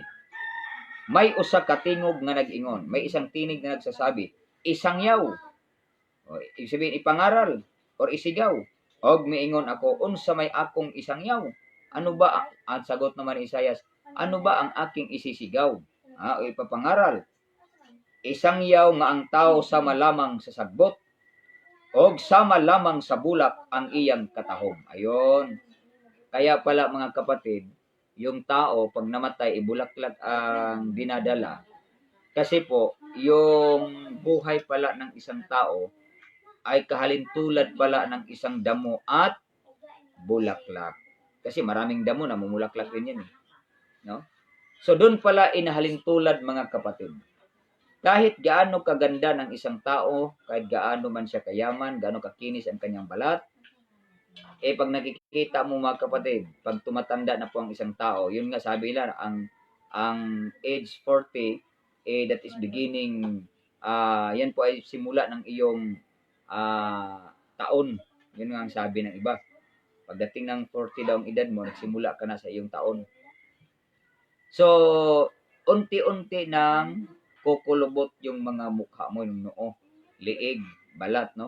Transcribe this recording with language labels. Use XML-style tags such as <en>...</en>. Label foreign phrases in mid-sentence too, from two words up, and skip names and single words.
<ceb>May usa ka tingog nga nag-ingon,</ceb> <tl>may isang tinig na nagsasabi,</tl> <ceb>isangyaw.</ceb> <tl>Ibig sabihin, ipangaral or isigaw.</tl> <ceb>Og miingon ako, unsa may akong isangyaw?</ceb> <tl>Ano ba ang sagot naman ni Isaias? Ano ba ang aking isisigaw? O ipapangaral?</tl> <ceb>Isangyaw nga ang tao sama lamang sa sagbot, og sama lamang sa bulak ang iyang katahom.</ceb> <tl>Ayon. Kaya pala mga kapatid, yung tao pag namatay, ibulaklak ang dinadala. Kasi po, yung buhay pala ng isang tao ay kahalintulad pala ng isang damo at bulaklak. Kasi maraming damo na mumulaklak din yan. No? So doon pala inahalintulad mga kapatid. Kahit gaano kaganda ng isang tao, kahit gaano man siya kayaman, gaano kakinis ang kanyang balat, pag nakikita mo mga kapatid, pag tumatanda na po ang isang tao, yun nga sabi nila, ang age 40,</tl> <en>that is beginning,</en> <tl>yan po ay simula ng iyong taon. Yun nga ang sabi ng iba. Pagdating ng 40 daw ang edad mo, nagsimula ka na sa iyong taon. So, unti-unti nang kukulubot yung mga mukha mo, yung noo, liig, balat, no?</tl>